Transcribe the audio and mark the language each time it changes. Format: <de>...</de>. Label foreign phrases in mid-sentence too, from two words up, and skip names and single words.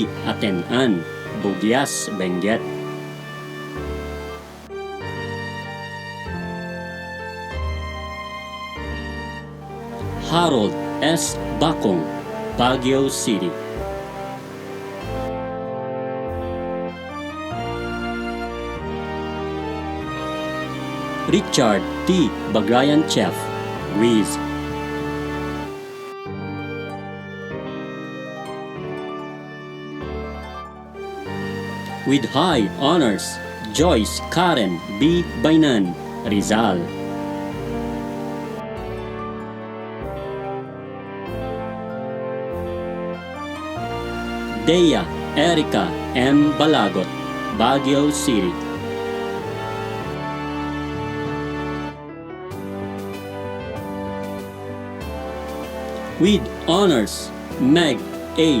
<en>Atenan, Bugyas, Benguet. Harold S. Bakong, Baguio City. Richard T. Bagrayan Chef, Wiz. With high honors, Joyce Karen B. Bainan, Rizal. Dea Erica M. Balagot, Baguio City. With honors, Meg A.</en>